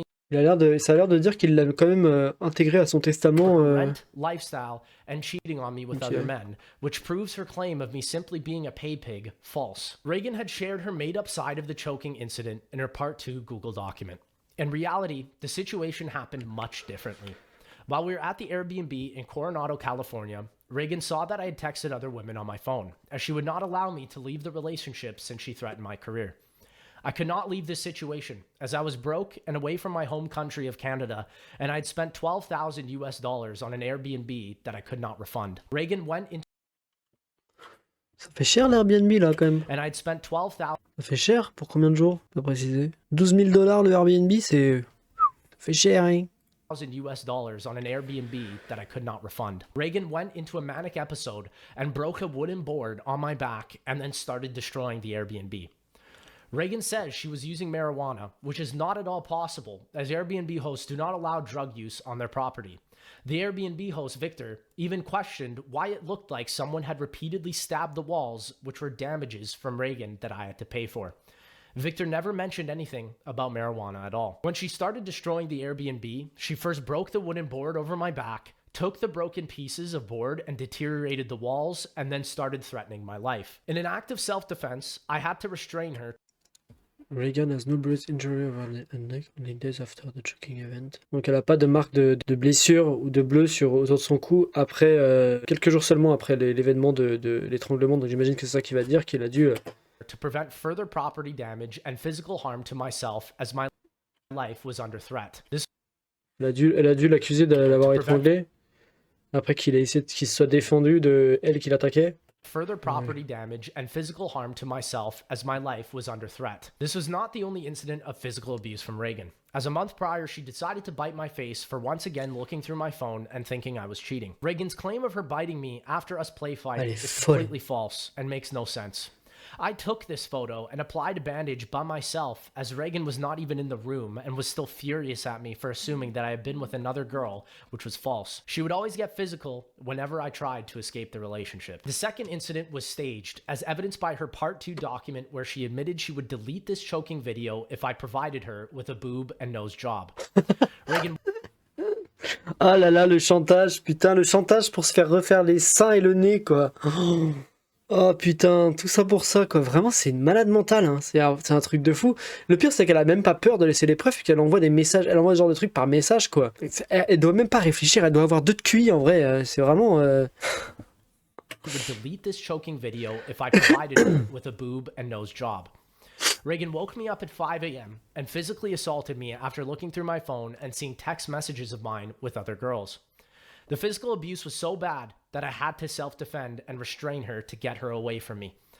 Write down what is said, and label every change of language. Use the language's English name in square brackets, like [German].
[French] Ça a l'air de dire qu'il l'a quand même intégré à son testament. [English] Lifestyle and cheating on me with other men, which proves her claim of me simply being a pay pig false. Reagan had shared her made-up side of the choking incident in her Part 2 Google document. In reality, the situation happened much differently. While we were at the Airbnb in Coronado, California, Reagan saw that I had texted other women on my phone, as she would not allow me to leave the relationship since she threatened my career. I could not leave this situation, as I was broke and away from my home country of Canada, and I'd spent $12,000 on an Airbnb that I could not refund. Reagan went into... [French] Ça fait cher l'Airbnb là quand même. [English] And I'd spent $12,000. [French] Ça fait cher pour combien de jours? Pas précisé. 12 000 $ le Airbnb, c'est... Ça fait cher, hein. [English] $1,000 on an Airbnb that I could not refund. Reagan went into a manic episode and broke a wooden board on my back and then started destroying the Airbnb. Reagan says she was using marijuana, which is not at all possible, as Airbnb hosts do not allow drug use on their property. The Airbnb host, Victor, even questioned why it looked like someone had repeatedly stabbed the walls, which were damages from Reagan that I had to pay for. Victor never mentioned anything about marijuana at all. When she started destroying the Airbnb, she first broke the wooden board over my back, took the broken pieces of board and deteriorated the walls, and then started threatening my life. In an act of self-defense, I had to restrain her. Reagan has no bruise injury over the neck only days after the choking event. [French] Donc elle a pas de marque de blessure ou de bleu autour de son cou après quelques jours seulement après l'événement de l'étranglement. Donc j'imagine que c'est ça qu'il va dire, qu'il a dû [English] to prevent further property damage and physical harm to myself as my life was under threat. [French] elle a dû l'accuser d'avoir étranglé après qu'il ait essayé qu'il se soit défendu de elle qui l'attaquait. [English] Further property damage and physical harm to myself as my life was under threat. This was not the only incident of physical abuse from Reagan. As a month prior, she decided to bite my face for once again looking through my phone and thinking I was cheating. Reagan's claim of her biting me after us play fighting is completely false and makes no sense. I took this photo and applied a bandage by myself as Reagan was not even in the room and was still furious at me for assuming that I had been with another girl, which was false. She would always get physical whenever I tried to escape the relationship. The second incident was staged, as evidenced by her Part 2 document where she admitted she would delete this choking video if I provided her with a boob and nose job. Reagan... [French] Ah là là, le chantage, putain, le chantage pour se faire refaire les seins et le nez, quoi. Oh putain, tout ça pour ça, quoi. Vraiment, c'est une malade mentale, hein. C'est un truc de fou. Le pire, c'est qu'elle a même pas peur de laisser les preuves, qu'elle envoie des messages, elle envoie ce genre de trucs par message, quoi. Elle doit même pas réfléchir, elle doit avoir deux de QI, en vrai. C'est vraiment... [English] would delete this choking video if I provided her with a boob and nose job. Reagan woke me up at 5 a.m. and physically assaulted me after looking through my phone and seeing text messages of mine with other girls. The physical abuse was so bad that I had to self-defend and restrain her to get her away from me.